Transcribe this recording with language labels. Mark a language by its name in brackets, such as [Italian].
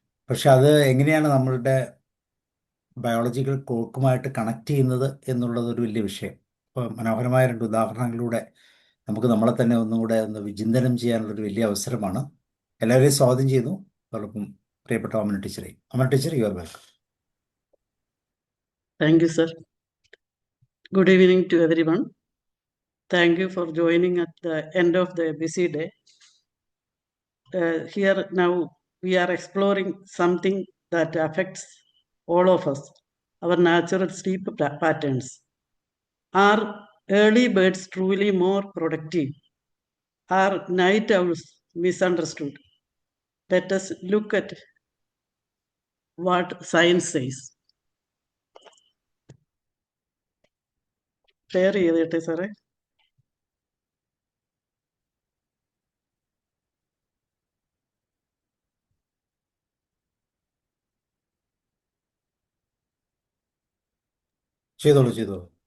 [Malayalam] പക്ഷെ അത് എങ്ങനെയാണ് നമ്മളുടെ ബയോളജിക്കൽ ക്ലോക്കുമായിട്ട് കണക്ട് ചെയ്യുന്നത് എന്നുള്ളത് ഒരു വലിയ വിഷയം. ഇപ്പോൾ മനോഹരമായ രണ്ട് ഉദാഹരണങ്ങളിലൂടെ നമുക്ക് നമ്മളെ തന്നെ ഒന്നും കൂടെ ഒന്ന് വിചിന്തനം ചെയ്യാനുള്ളൊരു വലിയ അവസരമാണ്. എല്ലാവരെയും സ്വാഗതം ചെയ്യുന്നു. അതോടൊപ്പം പ്രിയപ്പെട്ട Amana teacher, [English] You are welcome. Thank you, sir. Good evening to everyone. Thank you for joining at the end of the busy day. Here now we are exploring something that affects all of us, our natural sleep patterns. Are early birds truly more productive? Are night owls misunderstood? Let us look at what science says. [Malayalam] Share ചെയ്തേട്ടെ സാറേ. ചെയ്തോളൂ.